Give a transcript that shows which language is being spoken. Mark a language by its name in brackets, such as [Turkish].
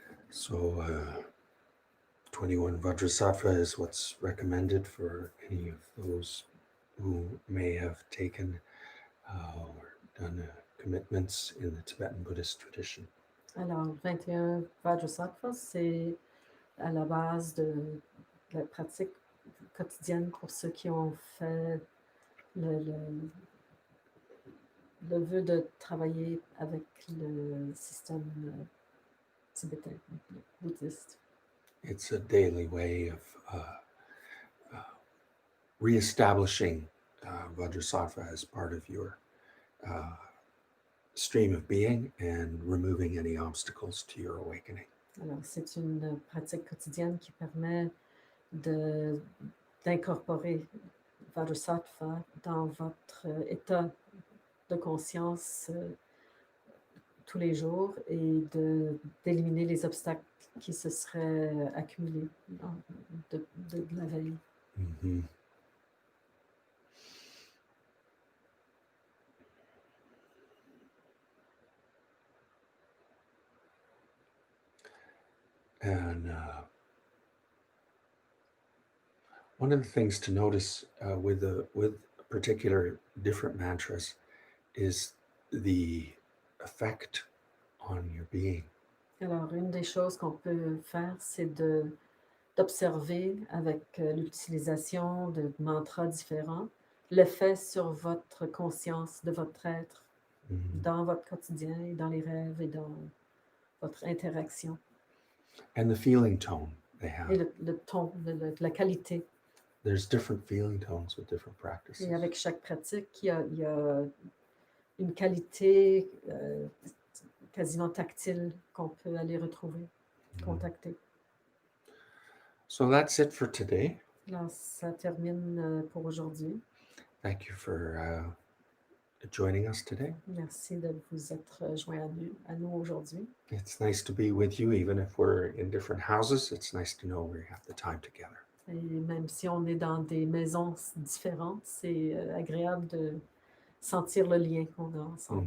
[English] So 21 Vajrasattva is what's recommended for any of those who may have taken or done commitments in the Tibetan Buddhist tradition. [French] Alors, 21 Vajrasattva, c'est à la base de la pratique quotidienne pour ceux qui ont fait le vœu de travailler avec le système tibétain, bouddhiste. [English] It's a daily way of reestablishing Vajrasattva as part of your stream of being and removing any obstacles to your awakening. [French] Alors, c'est une pratique quotidienne qui permet d'incorporer Vajrasattva dans votre état de conscience tous les jours et d'éliminer les obstacles qui se seraient accumulés de la veille. Mm-hmm. [English] And one of the things to notice with particular different mantras is the effect on your being. [French] Alors, une des choses qu'on peut faire, c'est d'observer avec l'utilisation de mantras différents l'effet sur votre conscience de votre être dans votre quotidien et dans les rêves et dans votre interaction. [English] And the feeling tone they have. [French] Et le ton, la qualité. [English] There's different feeling tones with different practices. [French] Et avec chaque pratique, il y a une qualité quasiment tactile qu'on peut aller retrouver, contacter. [English] So that's it for today. [French] Alors, ça termine pour aujourd'hui. [English] Thank you for joining us today. [French] Merci de vous être joint à nous aujourd'hui. [English] It's nice to be with you, even if we're in different houses. It's nice to know we have the time together. [French] Et même si on est dans des maisons différentes, c'est agréable de sentir le lien qu'on a ensemble.